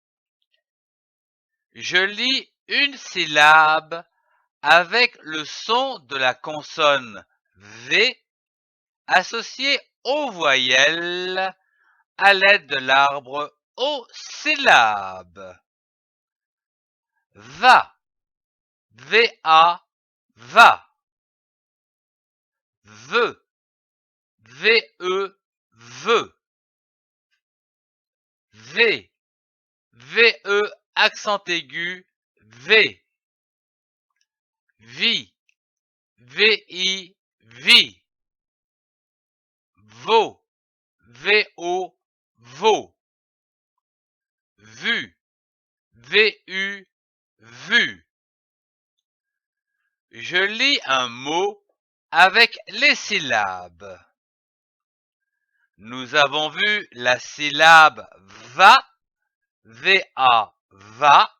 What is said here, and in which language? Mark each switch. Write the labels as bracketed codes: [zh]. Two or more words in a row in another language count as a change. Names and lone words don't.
[fr] Je lis une syllabe avec le son de la consonne V associé aux voyelles à l'aide de l'arbre aux syllabes. Va, V-A, va. Veux, V-E, veut. V, V-E, accent aigu, V. Vi, V-I, vi. Vaut, V-O, vaut. Vu, V-U, vu. Je lis un mot avec les syllabes. Nous avons vu la syllabe va, V-A, va.